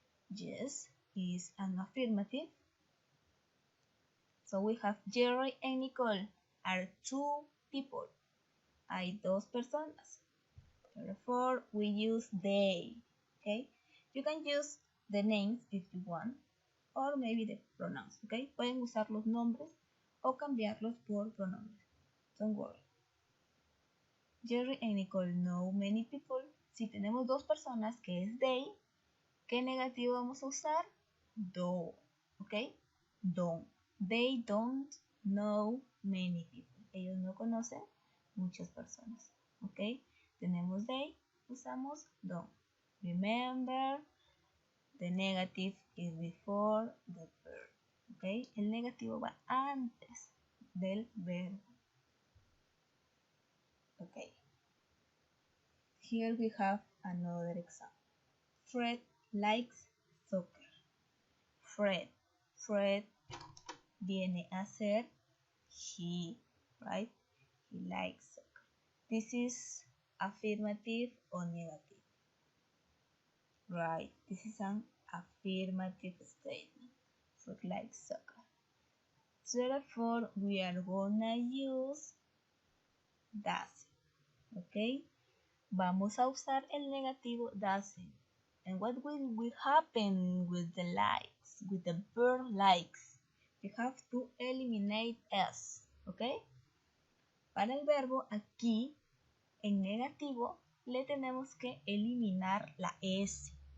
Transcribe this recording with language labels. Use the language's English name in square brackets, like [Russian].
[English] Yes, is an affirmative. So we have Jerry and Nicole are two people. [Spanish] Hay dos personas. [English] Therefore, we use they. Okay? You can use the names if you want, or maybe the pronouns. Okay? [Spanish] Pueden usar los nombres o cambiarlos por pronombres. [English] Don't worry. Jerry and Nicole know many people. [Spanish] Si tenemos dos personas que es they, ¿qué negativo vamos a usar? [English] Do. ¿Ok? Don't. They don't know many people. [Spanish] Ellos no conocen muchas personas. [English] ¿Ok? [Spanish] Tenemos they, usamos don't. [English] Remember, the negative is before the verb. ¿Ok? [Spanish] El negativo va antes del verbo. Okay. [English] Here we have another example. Fred likes soccer. Fred [Spanish] viene a ser [English] he, right? He likes soccer. This is affirmative or negative? Right, this is an affirmative statement. So like soccer. Therefore, we are gonna use doesn't. Okay? [Spanish] Vamos a usar el negativo doesn't. [English] And what will happen with the likes, with the verb likes? We have to eliminate s. Okay? [Spanish] Para el verbo aquí, en negativo, le tenemos que eliminar la s.